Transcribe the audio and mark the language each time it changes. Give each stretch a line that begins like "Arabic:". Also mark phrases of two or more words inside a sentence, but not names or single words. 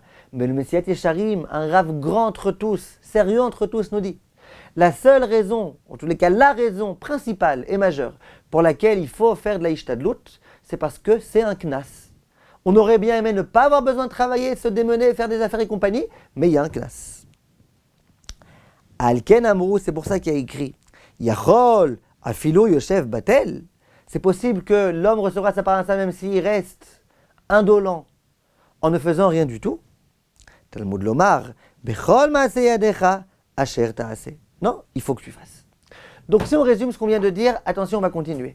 French: Mais le Messiat Yesharim, un rave grand entre tous, sérieux entre tous, nous dit, la seule raison, en tous les cas la raison principale et majeure pour laquelle il faut faire de la ishtadlut, c'est parce que c'est un knas. On aurait bien aimé ne pas avoir besoin de travailler, se démener, faire des affaires et compagnie, mais il y a un knas.
Hebrew: על כן אמרו,
French: c'est pour ça qu'il y a écrit
Hebrew: יכול אפילו יושב בטל.
French: C'est possible que l'homme recevra sa parnassa même s'il reste indolent en ne faisant rien du tout.
Hebrew: תלמוד לומר בכל מעשה ידך אשר תעשה.
French: Non, il faut que tu fasses. Donc si on résume ce qu'on vient de dire, attention, on va continuer.